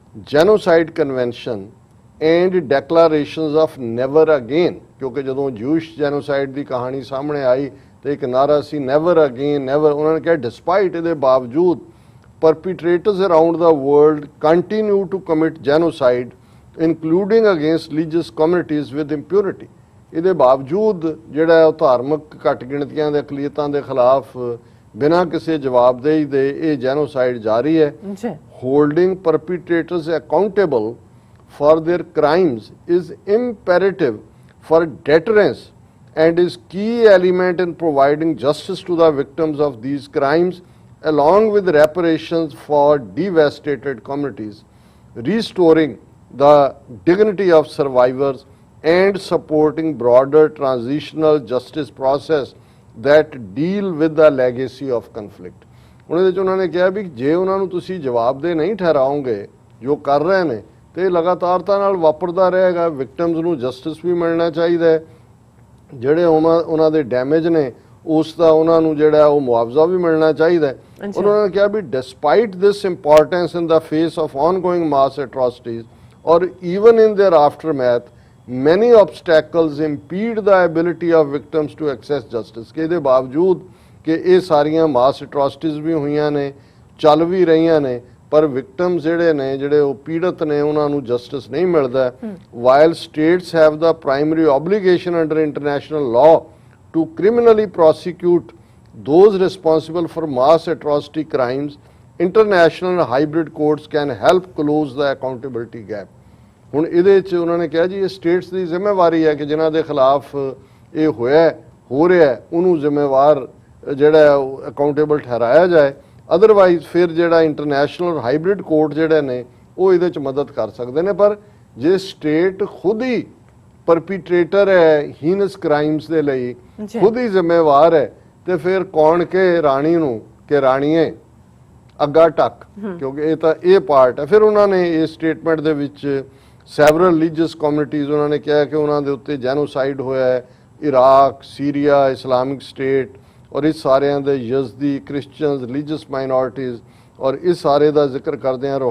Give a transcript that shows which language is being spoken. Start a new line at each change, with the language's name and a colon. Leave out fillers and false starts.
English: genocide convention and declarations of never again,
Punjabi: ਕਿਉਂਕਿ ਜਦੋਂ ਜੂਸ਼ genocide ਦੀ ਕਹਾਣੀ ਸਾਹਮਣੇ ਆਈ ਤੇ ਇੱਕ ਨਾਰਾ ਸੀ
English: never again never,
Punjabi: ਉਹਨਾਂ ਨੇ ਕਿਹਾ
English: despite
Punjabi: ਇਹਦੇ ਬਾਵਜੂਦ
English: perpetrators around the world continue to commit genocide including against religious communities with impunity।
Punjabi: ਇਹਦੇ ਬਾਵਜੂਦ ਜਿਹੜਾ ਉਹ ਧਾਰਮਿਕ ਘੱਟ ਗਿਣਤੀਆਂ ਦੇ ਅਕਲੀਅਤਾਂ ਦੇ ਖਿਲਾਫ ਬਿਨਾਂ ਕਿਸੇ ਜਵਾਬਦੇਹੀ ਦੇ ਇਹ ਜੈਨੋਸਾਈਡ ਜਾਰੀ ਹੈ।
English: Holding perpetrators accountable for their crimes is imperative for deterrence and is key element in providing justice to the victims of these crimes along with reparations for devastated communities, restoring the dignity of survivors and supporting broader transitional justice process that deal with the legacy of conflict।
Punjabi: ਉਹਦੇ ਵਿੱਚ ਉਹਨਾਂ ਨੇ ਕਿਹਾ ਵੀ ਜੇ ਉਹਨਾਂ ਨੂੰ ਤੁਸੀਂ ਜਵਾਬਦੇਹ ਨਹੀਂ ਠਹਿਰਾਓਗੇ ਜੋ ਕਰ ਰਹੇ ਨੇ ਤੇ ਲਗਾਤਾਰਤਾ ਨਾਲ ਵਾਪਰਦਾ ਰਹੇਗਾ। ਵਿਕਟਮਸ ਨੂੰ ਜਸਟਿਸ ਵੀ ਮਿਲਣਾ ਚਾਹੀਦਾ ਹੈ, ਜਿਹੜੇ ਉਹਨਾਂ ਦੇ ਡੈਮੇਜ ਨੇ ਉਸ ਦਾ ਉਹਨਾਂ ਨੂੰ ਜਿਹੜਾ ਉਹ ਮੁਆਵਜ਼ਾ ਵੀ ਮਿਲਣਾ ਚਾਹੀਦਾ ਹੈ। ਉਹਨਾਂ ਨੇ ਕਿਹਾ ਵੀ
English: Despite this importance in the face of ongoing mass atrocities or even in their aftermath many obstacles impede the ability of victims to access justice.
Punjabi: ਕਿ ਇਹਦੇ ਬਾਵਜੂਦ ਕਿ ਇਹ ਸਾਰੀਆਂ ਮਾਸ ਐਟਰੋਸਿਟੀਜ਼ ਵੀ ਹੋਈਆਂ ਨੇ, ਚੱਲ ਵੀ ਰਹੀਆਂ ਨੇ, ਪਰ ਵਿਕਟਮਸ ਜਿਹੜੇ ਉਹ ਪੀੜਤ ਨੇ ਉਹਨਾਂ ਨੂੰ ਜਸਟਿਸ ਨਹੀਂ ਮਿਲਦਾ।
English: While states have the primary obligation under international law to criminally prosecute those responsible for mass atrocity crimes, international and hybrid courts can help close the accountability gap।
Punjabi: ਹੁਣ ਇਹਦੇ 'ਚ ਉਹਨਾਂ ਨੇ ਕਿਹਾ ਜੀ ਇਹ ਸਟੇਟਸ ਦੀ ਜ਼ਿੰਮੇਵਾਰੀ ਹੈ ਕਿ ਜਿਨ੍ਹਾਂ ਦੇ ਖਿਲਾਫ ਇਹ ਹੋ ਰਿਹਾ ਉਹਨੂੰ ਜ਼ਿੰਮੇਵਾਰ ਜਿਹੜਾ ਅਕਾਊਂਟੇਬਲ ਠਹਿਰਾਇਆ ਜਾਏ। ਅਦਰਵਾਈਜ਼ ਫਿਰ ਜਿਹੜਾ ਇੰਟਰਨੈਸ਼ਨਲ ਹਾਈਬ੍ਰਿਡ ਕੋਰਟ ਜਿਹੜੇ ਨੇ ਉਹ ਇਹਦੇ 'ਚ ਮਦਦ ਕਰ ਸਕਦੇ ਨੇ। ਪਰ ਜੇ ਸਟੇਟ ਖੁਦ ਹੀ परपीट्रेटर है हीनस क्राइम्स ਦੇ ਲਈ ਖੁਦ ਹੀ ਜ਼ਿੰਮੇਵਾਰ ਹੈ ਤੇ ਫਿਰ ਕੌਣ ਕਿ ਰਾਣੀ ਨੂੰ ਕਿ ਰਾਣੀਏ ਅੱਗਾ ਟੱਕ, ਕਿਉਂਕਿ ਇਹ ਤਾਂ ਇਹ ਪਾਰਟ ਹੈ। ਫਿਰ ਉਹਨਾਂ ਨੇ ਇਹ ਸਟੇਟਮੈਂਟ ਦੇ ਵਿੱਚ ਸੈਵਰਲ ਰਿਲੀਜੀਅਸ ਕਮਿਊਨਿਟੀਜ਼ ਉਹਨਾਂ ਨੇ ਕਿਹਾ ਕਿ ਉਹਨਾਂ ਦੇ ਉੱਤੇ ਜੈਨੋਸਾਈਡ ਹੋਇਆ ਹੈ, ਇਰਾਕ, ਸੀਰੀਆ, ਇਸਲਾਮਿਕ ਸਟੇਟ ਔਰ ਇਸ ਸਾਰਿਆਂ ਦੇ ਯਜ਼ਦੀ, ਕ੍ਰਿਸਚੀਅਨਸ, ਰਿਲੀਜੀਅਸ ਮਾਈਨੋਰਿਟੀਜ਼ ਔਰ ਇਸ ਸਾਰੇ ਦਾ ਜ਼ਿਕਰ ਕਰਦੇ ਹਾਂ।